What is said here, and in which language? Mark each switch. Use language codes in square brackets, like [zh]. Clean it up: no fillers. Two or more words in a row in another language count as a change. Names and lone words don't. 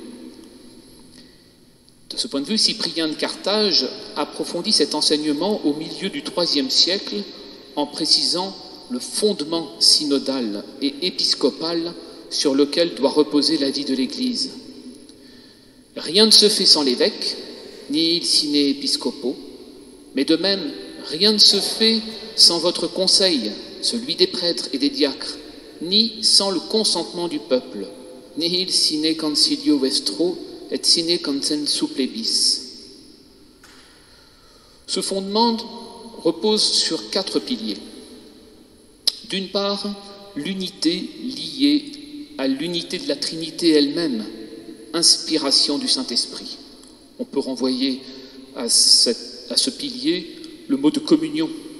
[fr] De ce point de vue, Cyprien de Carthage approfondit cet enseignement au milieu du IIIe siècle en précisant le fondement synodal et épiscopal sur lequel doit reposer la vie de l'Église. Rien ne se fait sans l'évêque, [la] ni il sine episcopo, [fr] mais de même, rien ne se fait sans votre conseil, celui des prêtres et des diacres, ni sans le consentement du peuple, [la] nihil sine concilio vestro et sine consensu plebis. [fr] Ce fondement repose sur 4 piliers. D'une part, l'unité liée à l'unité de la Trinité elle-même, inspiration du Saint-Esprit. On peut renvoyer à ce pilier le mot de communion.